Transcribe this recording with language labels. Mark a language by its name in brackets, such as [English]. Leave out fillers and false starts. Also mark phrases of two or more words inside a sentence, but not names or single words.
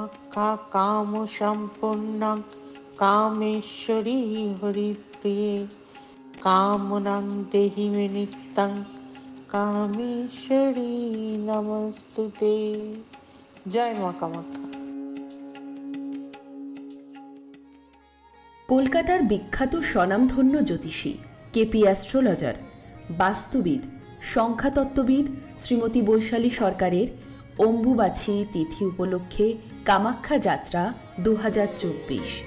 [Sanskrit] काम सम्पूर्णं कामेश्वरी हरिप्रिये कामनां देहि मे नित्यं कामेश्वरी नमस्तुते। [Bangla] जय মা কামাখ্যা। কলকাতার বিখ্যাত স্বনামধন্য জ্যোতিষী, কেপি অ্যাস্ট্রোলজার, বাস্তুবিদ, সংখ্যাতত্ত্ববিদ শ্রীমতী বৈশালী সরকারের অম্বুবাচী তিথি উপলক্ষে কামাখ্যা যাত্রা 2024।